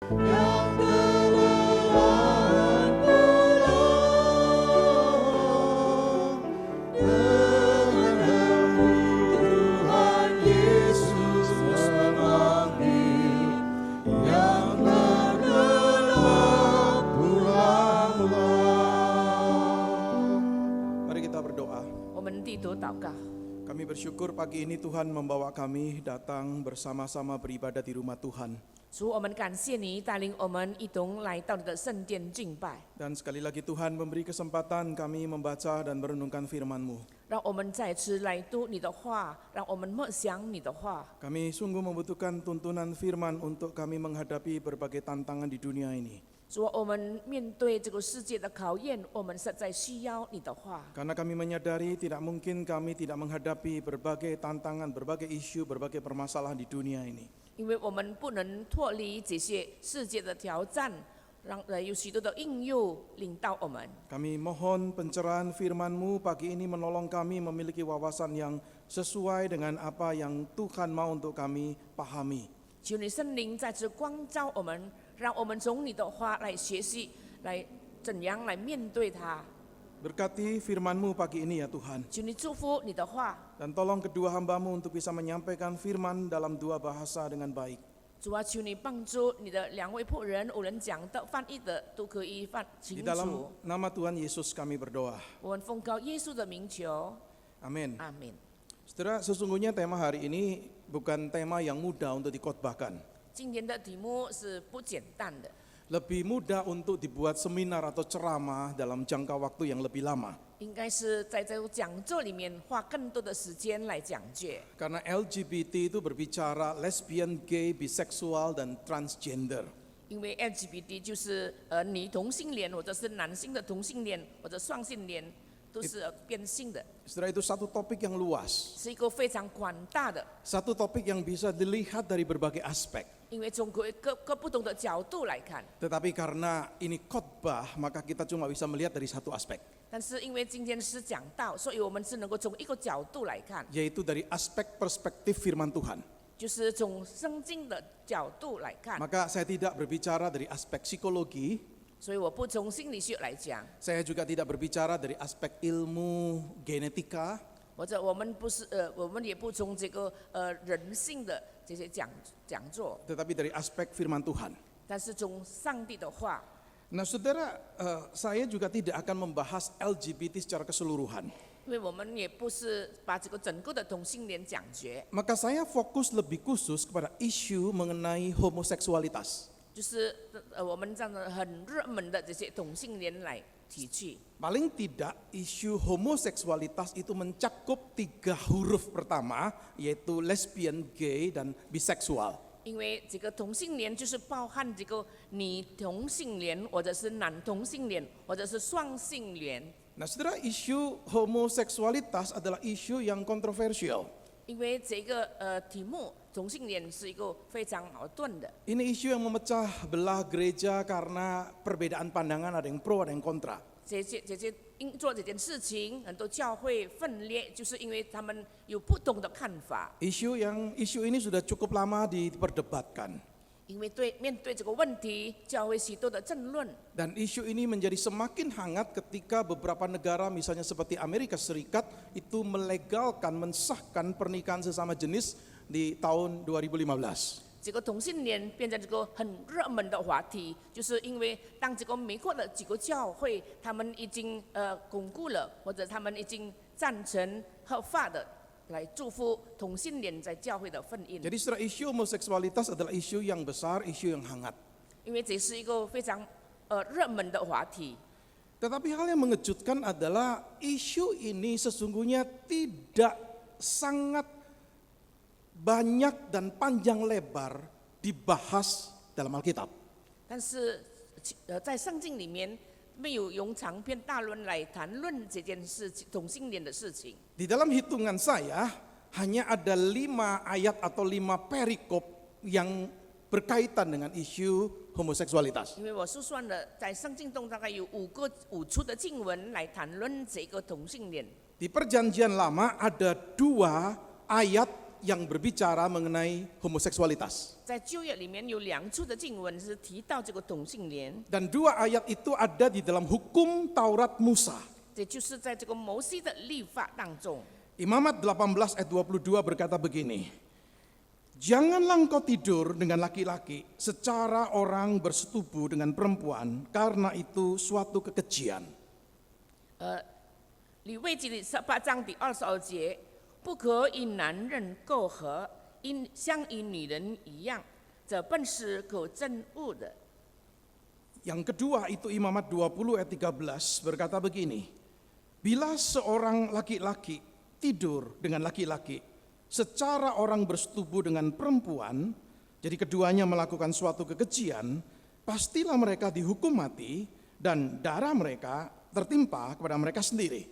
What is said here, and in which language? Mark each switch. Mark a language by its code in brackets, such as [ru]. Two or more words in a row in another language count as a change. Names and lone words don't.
[id] yang telah pulang dengan Tuhan Yesus memanggil yang telah pulang. Mari kita berdoa. [zh] 我们低头祷告。 [id] Kami bersyukur pagi ini Tuhan membawa kami datang bersama-sama beribadah di rumah Tuhan. [zh] 主，我们感谢你带领我们一同来到你的圣殿敬拜， [id] Dan sekali lagi Tuhan memberi kesempatan kami membaca dan merenungkan firman-Mu. [zh] 让我们再次来读你的话，让我们默想你的话。 [id] Kami sungguh membutuhkan tuntunan firman untuk kami menghadapi berbagai tantangan di dunia ini. [zh] 主，我们面对这个世界的考验，我们实在需要你的话。 [id] Karena kami menyadari tidak mungkin kami tidak menghadapi berbagai tantangan, berbagai isu, berbagai permasalahan di dunia ini. [zh] 因为我们不能脱离这些世界的挑战，让有许多的应用领导我们。 [id] Kami mohon pencerahan firman-Mu pagi ini menolong kami memiliki wawasan yang sesuai dengan apa yang Tuhan mau untuk kami pahami. [zh] 求你圣灵再次光照我们，让我们从你的话来学习，来怎样来面对它。 [id] Berkati firman-Mu pagi ini ya Tuhan. [zh] 求你祝福你的话。 [id] Dan tolong kedua hamba-Mu untuk bisa menyampaikan firman dalam dua bahasa dengan baik. [zh] 主啊，求你帮助你的两位仆人，无论讲的、翻译的，都可以清 [id] Di [zh] 楚。 [id] dalam nama Tuhan Yesus kami berdoa. [zh] 我们奉告耶稣的名求， [id] Amin. [zh] 阿门。 [id] Saudara, sesungguhnya tema hari ini bukan tema yang mudah untuk dikhotbahkan. [zh] 今天的题目是不简单的， [id] Lebih mudah untuk dibuat seminar atau ceramah dalam jangka waktu yang lebih lama. [zh] 应该是在这个讲座里面花更多的时间来讲解。 [id] Karena LGBT itu berbicara lesbian, gay, biseksual, dan transgender. [zh] 因为 LGBT 就是女同性恋，或者是男性的同性恋，或者双性恋，都是变性的， [id] Saudara, itu satu topik yang luas. [zh] 是一个非常广大的。 [id] Satu topik yang bisa dilihat dari berbagai aspek. [zh] 因为从各不同的角度来看， [id] Tetapi karena ini khotbah, maka kita cuma bisa melihat dari satu aspek. [zh] 但是因为今天是讲道，所以我们只能够从一个角度来看， [id] Yaitu dari aspek perspektif firman Tuhan. [zh] 就是从圣经的角度来看。 [id] Maka saya tidak berbicara dari aspek psikologi, [zh] 所以我不从心理学来讲， [id] saya juga tidak berbicara dari aspek ilmu genetika, [zh] 或者我们也不从这个人性的这些讲座， [id] tetapi dari aspek firman Tuhan. [zh] 但是从上帝的话。 [id] Nah saudara, saya juga tidak akan membahas LGBT secara keseluruhan. [zh] 因为我们也不是把这个整个的同性恋讲绝， [id] Maka saya fokus lebih khusus kepada isu mengenai homoseksualitas. [zh] 就是我们这样的很热门的这些同性恋来提去。 [id] Paling tidak isu homoseksualitas itu mencakup 3 huruf pertama, yaitu lesbian, gay, dan biseksual. [zh] 因为这个同性恋就是包含这个女同性恋，或者是男同性恋，或者是双性恋。 [id] Nah saudara, isu homoseksualitas adalah isu yang kontroversial. [zh] 因为这个题目同性恋是一个非常矛盾的， [id] Ini isu yang memecah belah gereja karena perbedaan pandangan, ada yang pro, ada yang kontra. [zh] 做这件事情，很多教会分裂，就是因为他们有不同的看法。 [id] Isu ini sudah cukup lama diperdebatkan. [zh] 因为面对这个问题，教会许多的争论。 [id] Dan isu ini menjadi semakin hangat ketika beberapa negara misalnya seperti Amerika Serikat itu melegalkan, mensahkan pernikahan sesama jenis di tahun 2015. [zh] 这个同性恋变成这个很热门的话题，就是因为当这个美国的几个教会，他们已经巩固了，或者他们已经赞成合法的来祝福同性恋在教会的婚姻。 [id] Jadi setelah isu homoseksualitas adalah isu yang besar, isu yang hangat. [zh] 因为这是一个非常热门的话题。 [id] Tetapi hal yang mengejutkan adalah isu ini sesungguhnya tidak sangat banyak dan panjang lebar dibahas dalam Alkitab. [zh] 但是在圣经里面没有用长篇大论来谈论这件事情，同性恋的事情。 [id] Di dalam hitungan saya hanya ada 5 ayat atau 5 perikop yang berkaitan dengan isu homoseksualitas. [zh] 因为我是算了，在圣经中大概有5处的经文来谈论这个同性恋。 [id] Di perjanjian lama ada 2 ayat yang berbicara mengenai homoseksualitas. [zh] 在旧约里面有2处的经文是提到这个同性恋， [id] Dan 2 ayat itu ada di dalam hukum Taurat Musa. [zh] 这就是在这个摩西的律法当中。 [id] Imamat 18 ayat 22 berkata begini, janganlah engkau tidur dengan laki-laki secara orang bersetubuh dengan perempuan, karena itu suatu kekejian. [zh] 利未记的18章第22节，不可与男人媾合，像与女人一样，这本是可憎恶的。 [id] Yang kedua itu Imamat 20 ayat 13 berkata begini, bila seorang laki-laki tidur dengan laki-laki secara orang bersetubuh dengan perempuan, jadi keduanya melakukan suatu kekejian, pastilah mereka dihukum mati dan darah mereka tertimpa kepada mereka sendiri.